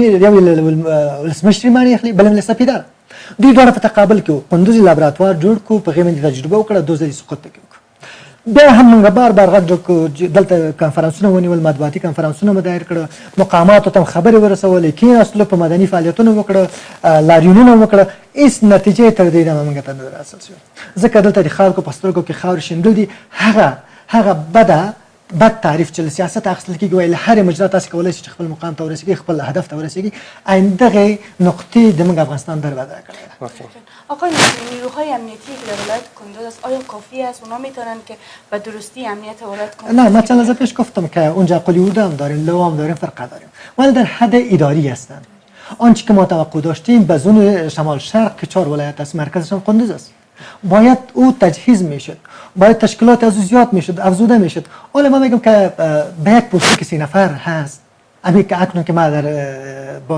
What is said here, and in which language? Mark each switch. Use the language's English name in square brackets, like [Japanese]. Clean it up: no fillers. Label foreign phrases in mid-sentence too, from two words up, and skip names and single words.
[Pashto] ولسمشري باندې اخلي بل له سپیدار دوی دواړه په تقابل کې وو قندوز لابراتوار جوړ کړو په هغې باندې تجربه وکړه 2 ځلې سقوط پکې وکړو بیا هم موږ بار بار غږ کړو دلته کنفرانسونه ونیول مطبوعاتي کنفرانسونه مو دایر کړه مقاماتو ته خبرې ورسولې کېناستلو په مدني فعالیتونه وکړه لاریونونه وکړه هېڅ نتیجې تر دې دمه موږ ته نه حاصل شوې ځکه دلته د خلکو په سترګو کې خاورې شیندل دي هغه بد تعریف چې له سیاست اخیستل کېږي وایي له هرې مجرا تاسې کولی شئ چې خپل مقام ته ورسېږي خپل هدف ته ورسېږي دغې نقطې د موږ افغانستان بربادره کړې ده. [Persian] آقای نیروهای امنیتی که در ولایت کندوز است آیا کافی است اونا میتونن که به درستی امنیت ولایت کندوز نه مثلا از پیش گفتم که اونجا قلیورده هم داریم لوا هم داریم فرقه داریم ولی در حد اداری هستند آنچه که ما توقع داشتیم به زون شمال شرق که 4 ولایت است مرکزشان قندوز است باید او تجهیز میشد باید تشکیلات از او زیاد میشد افزوده میشد حالا ما میگم که به یک پستی که 3 نفر هست امی که اکنون که ما با